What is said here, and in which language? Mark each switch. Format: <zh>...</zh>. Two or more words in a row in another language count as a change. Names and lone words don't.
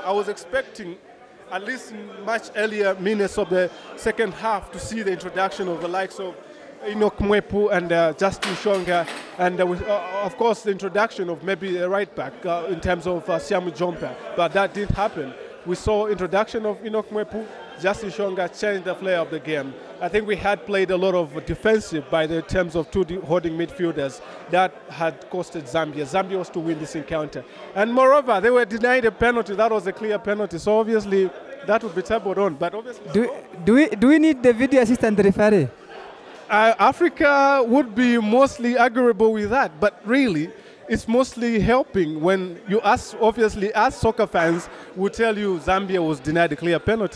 <en>I was expecting at least in much earlier minutes of the second half to see the introduction of the likes of Enoch Mwepu and Justin Shonga, and of course the introduction of maybe a right back in terms of Siamu Jompa, but that didn't happen. We saw introduction of Enoch Mwepu, Justin Shonga changed the flair of the game. I think we had played a lot of defensive by the terms of two holding midfielders that had costed Zambia. Zambia was to win this encounter. And moreover, they were denied a penalty. That was a clear penalty. So obviously, that would be tabled on. But obviously, do we need the video assistant referee? Africa would be mostly agreeable with that. But really, it's mostly helping when you ask, obviously, as soccer fans, will tell you Zambia was denied a clear penalty.</en>